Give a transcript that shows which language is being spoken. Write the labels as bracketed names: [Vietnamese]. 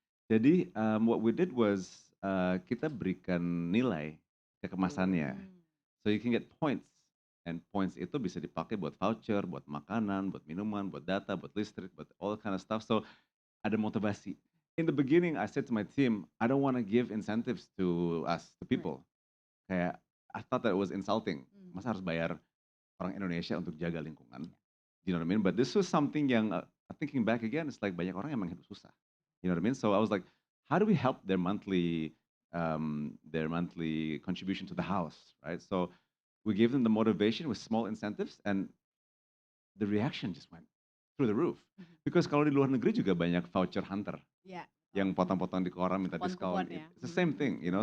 [Indonesian] Jadi [English] what we did was [Indonesian] kita berikan nilai ke kemasannya, [English] so you can get points, and points [Indonesian] itu bisa dipakai buat voucher, buat makanan, buat minuman, buat data, buat listrik, buat [English] all kind of stuff. [Indonesian] So ada motivasi. [English] In the beginning, I said to my team, I don't want to give incentives to people. [Indonesian] Kayak [English] I thought that it was insulting. [Indonesian] Masa harus bayar orang Indonesia untuk jaga lingkungan? [English] You know what I mean? But this was something yang thinking back again, it's like [Indonesian] banyak orang yang emang hidup susah. [English] You know what I mean? So I was like, how do we help their monthly contribution to the house, right? So we gave them the motivation with small incentives, and the reaction just went through the roof. [Indonesian] Because kalau di luar negeri juga banyak voucher hunter, yang potong-potong di koran minta diskon. [English] It's the same thing, you know.